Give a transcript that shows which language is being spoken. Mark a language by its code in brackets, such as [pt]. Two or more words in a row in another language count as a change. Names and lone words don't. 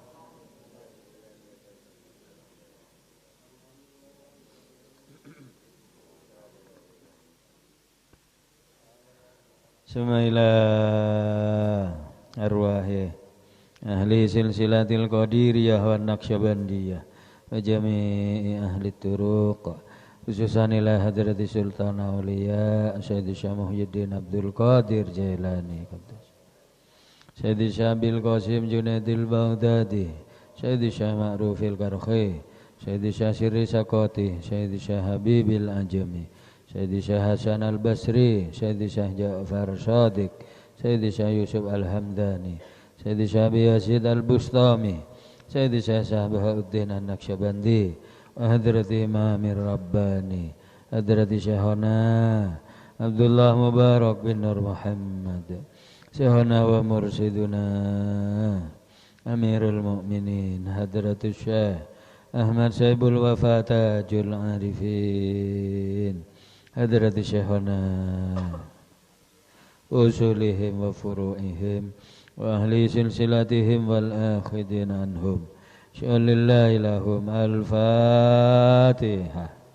[ar] ثم إلى أرواح أهل سلسلة القديرية والنقشبندية وجميع أهل الطرق خصوصا إلى حضرة Sultan Aulia Sayyidi Syah Muhyiddin Abdul Qadir Jailani, Sayyidi Syah Bil Qasim Junaidil Baghdadi, Sayyidi Syah Ma'rufil Karkhi, Sayyidi Syah Sirri Sakoti, Sayyidi Syah Habibil Ajami, Sayyidi Syah Hasan Al-Basri, Sayyidi Syah Ja'far Shadiq, Sayyidi Syah Yusuf Al-Hamdani, Sayyidi Syah Biyasid Al-Bustami, Sayyidi Syah Bahauddin An-Naqsyabandi, وحضرة إمام الرباني حضرة شيخنا عبد الله مبارك بن نور محمد شيخنا ومرشدنا أمير المؤمنين حضرة الشيخ أحمد شيب الوفا تاج العارفين حضرة شيخنا أصولهم وفروعهم وأهل سلسلتهم والآخذين عنهم شأن الله لهم الفاتحة.